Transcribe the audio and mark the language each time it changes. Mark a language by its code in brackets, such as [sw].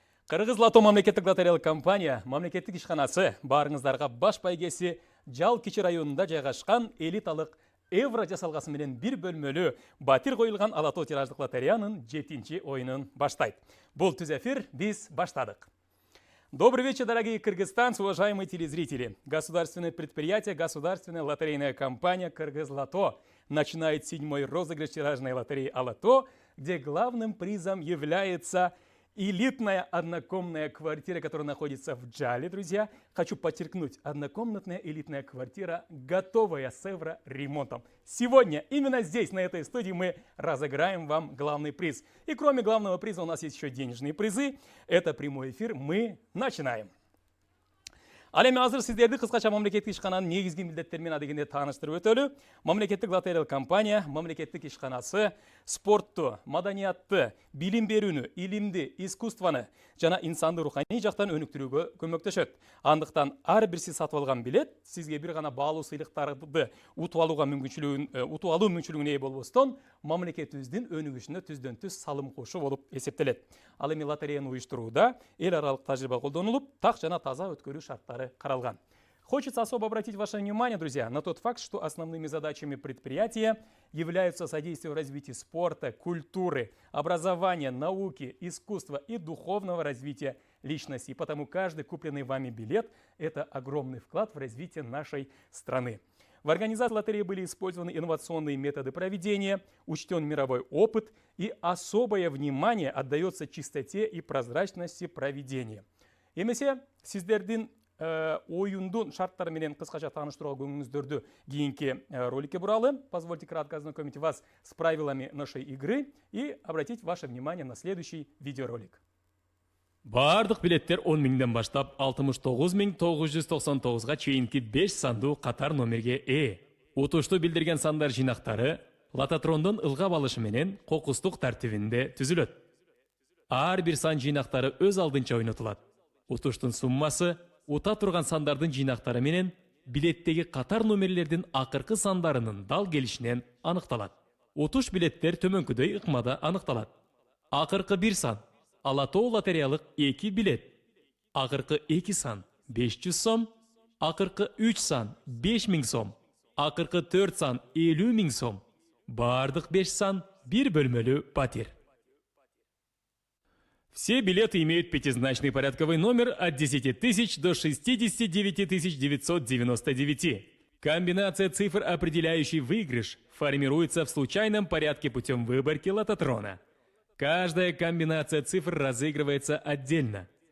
[ky] Кыргыз Лото мамлекеттик лотереялык компания, мамлекеттик ишканасы баарыңыздарга баш байгеси Жал Кичи районунда жайгашкан элиталык Евро жасалгасы менен бир бөлмөлүү батир коюлган алато тираждык лотереянын 7-чи оюнун баштайт. Бул түз эфир, биз баштадык. [ru] Добрый вечер, дорогие кыргызстанцы, уважаемые телезрители. Государственное предприятие, государственная лотерейная компания «Кыргыз Лото» начинает 7-й розыгрыш тиражной лотереи «Алато», где главным призом является элитная однокомнатная квартира, которая находится в Джале, друзья. Хочу подчеркнуть, однокомнатная элитная квартира, готовая с евроремонтом. Сегодня, именно здесь, на этой студии, мы разыграем вам главный приз. И кроме главного приза у нас есть еще денежные призы. Это прямой эфир. Мы начинаем. [ky] Ал эми азыр сиздерди кыскача мамлекеттик ишкананын негизги милдеттери менен адегенде тааныштырып өтөлү. Мамлекеттик лотереялык компания, мамлекеттик ишканасы спортту, маданиятты, билим берүүнү, илимди, искусствону жана инсанды руханий жактан өнүктүрүүгө көмөктөшөт. Андыктан ар бир сиз сатып алган билет сизге бир гана баалуу сыйлыктарды утуп алуу мүмкүнчүлүгүнө ээ болбостон, мамлекетибиздин өнүгүшүнө түздөн түз салым кошуу болуп эсептелет. Ал эми лотереяны уюштурууда эл аралык тажрыйба колдонулуп, так жана таза өткөрүү шарттары каралган. [ru] Хочется особо обратить ваше внимание, друзья, на тот факт, что основными задачами предприятия являются содействие в развитии спорта, культуры, образования, науки, искусства и духовного развития личности. И потому каждый купленный вами билет – это огромный вклад в развитие нашей страны. В организации лотереи были использованы инновационные методы проведения, учтен мировой опыт и особое внимание отдается чистоте и прозрачности проведения. [ky] Эмесе сиздердин оюндун шарттары менен кыскача тааныштырууга көңүлүңүздөрдү кийинки роликке буралы. [ru] Позвольте кратко ознакомить вас с правилами нашей игры и обратить ваше внимание на следующий видеоролик. [ky] Бардык билеттер 10 миңден баштап 69999 чейинки 5 сандуу катар номерге ээ. Утушту билдирген сандар жинактары лототрондун ылгап алышы менен кокустук тартибинде түзүлөт. Ар бир сан жинактары өз алдынча ойнотулат. Утуштун суммасы ута турган сандардын жинактары менен билеттеги катар номерлердин акыркы сандарынын дал келишинен аныкталат. Утуш билеттер төмөнкүдөй ыкмада аныкталат. Акыркы бир сан Алато лотереялык 2 билет. Акыркы 2 сан 500 сом, акыркы 3 сан 5000 сом, акыркы 4 сан 50 000 сом. Бардык 5 сан бир бөлмөлүү батир. [ru] Все билеты имеют пятизначный порядковый номер от 10 тысяч до 69 999. Комбинация цифр, определяющий выигрыш, формируется в случайном порядке путем выборки лототрона. Каждая комбинация цифр разыгрывается отдельно.